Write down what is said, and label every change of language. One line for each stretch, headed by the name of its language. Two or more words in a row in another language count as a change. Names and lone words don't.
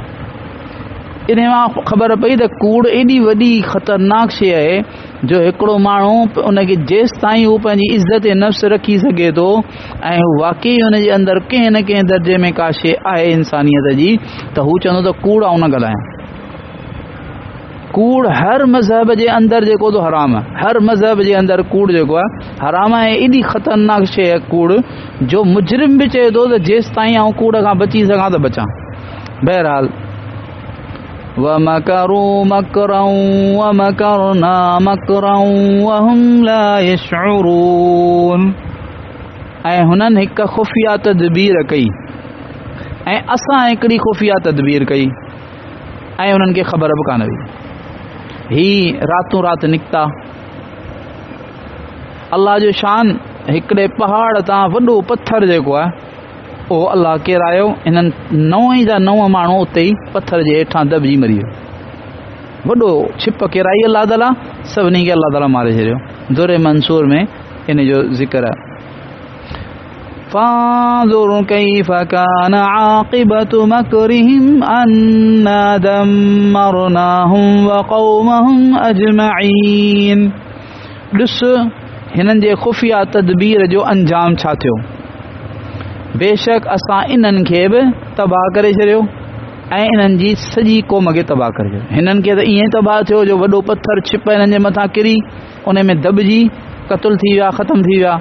Sindhi: इन मां ख़बर पई त कूड़ एॾी वॾी ख़तरनाक शइ आहे जो हिकिड़ो माण्हू उनखे जेसि ताईं हू पंहिंजी इज़त नफ़्स रखी सघे थो ऐं वाक़ई हुनजे अंदरि कंहिं न कंहिं दर्जे में का शइ आहे इंसानियत जी, त हू चवंदो त कूड़ ऐं न ॻाल्हायां। कूड़ हर मज़हब जे अंदरि जेको तो हराम आहे, हर मज़हब जे अंदरि कूड़ जेको आहे हराम आहे। एॾी ख़तरनाक शइ आहे कूड़ जो मुजरिम बि चए थो त जेसि ताईं आउं कूड़ खां बची सघां त बचां।
Arabic: बहरहाल وَمَكَرُوا مَكْرًا وَمَكَرْنَا مَكْرًا وَهُمْ لَا يَشْعُرُونَ।
Sindhi: ऐं हुननि हिकु ख़ुफ़िया तदबीर कई ऐं असां हिकिड़ी ख़ुफ़िया तदबीर कई ऐं उन्हनि खे ख़बर बि कान हुई। ही रातों राति निकिता। अल्लाह जो शान, हिकिड़े पहाड़ तां वॾो पत्थर जेको आहे उहो अल्लाह किरायो, इन्हनि 9 जा 9 माण्हू उते ई पत्थर जे हेठां दॿिजी मरी वियो। वॾो छिप किराई अल्लाह ताला, सभिनी खे अल्लाह ताला मारे छॾियो। दुर मंसूर में इन जो ज़िक्र आहे।
Arabic: فانظر كيف كان عاقبة مكرهم أنا دمرناهم وقومهم أجمعين.
Sindhi: ॾिस हिननि जे ख़ुफ़िया तदबीर जो अंजाम छा थियो। बेशक असां इन्हनि खे बि तबाह करे छॾियो ऐं इन्हनि जी सॼी क़ौम खे तबाह करे छॾियो। हिननि खे त ईअं तबाह थियो जो वॾो पत्थर छिप हिननि जे मथां किरी उन में दॿिजी क़त्ल थी विया, ख़तमु थी विया।